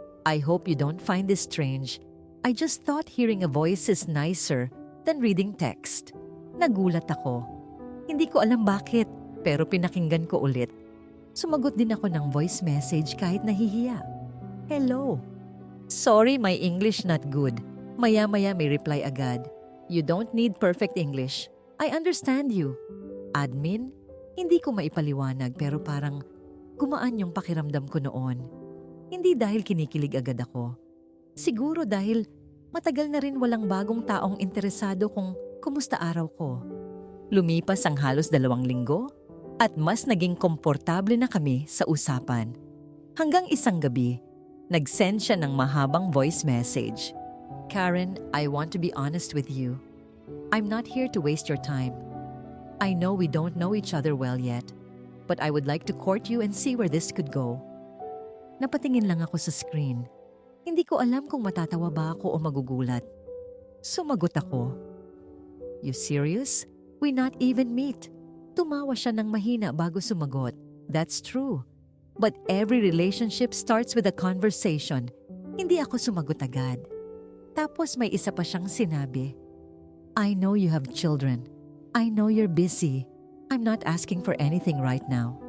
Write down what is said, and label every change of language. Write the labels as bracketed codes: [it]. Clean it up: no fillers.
[en] I hope you don't find this strange. I just thought hearing a voice is nicer than reading text. [tl] Nagulat ako. Hindi ko alam bakit, pero pinakinggan ko ulit. Sumagot din ako ng voice message kahit nahihiya. [en] Hello. Sorry, my English not good. [tl] Maya-maya may reply agad. [en] You don't need perfect English. I understand you. [tl] Admin, hindi ko maipaliwanag pero parang gumaan yung pakiramdam ko noon. Hindi dahil kinikilig agad ako. Siguro dahil matagal na rin walang bagong taong interesado kung kumusta araw ko. Lumipas ang halos 2 linggo at mas naging komportable na kami sa usapan. Hanggang isang gabi, nag-send siya ng mahabang voice message. [en] Karen, I want to be honest with you. I'm not here to waste your time. I know we don't know each other well yet, but I would like to court you and see where this could go. [tl] Napatingin lang ako sa screen. Hindi ko alam kung matatawa ba ako o magugulat. Sumagot ako. [en] You serious? We not even meet. [tl] Tumawa siya ng mahina bago sumagot. [en] That's true. But every relationship starts with a conversation. [tl] Hindi ako sumagot agad. Tapos may isa pa siyang sinabi. [en] I know you have children. I know you're busy. I'm not asking for anything right now.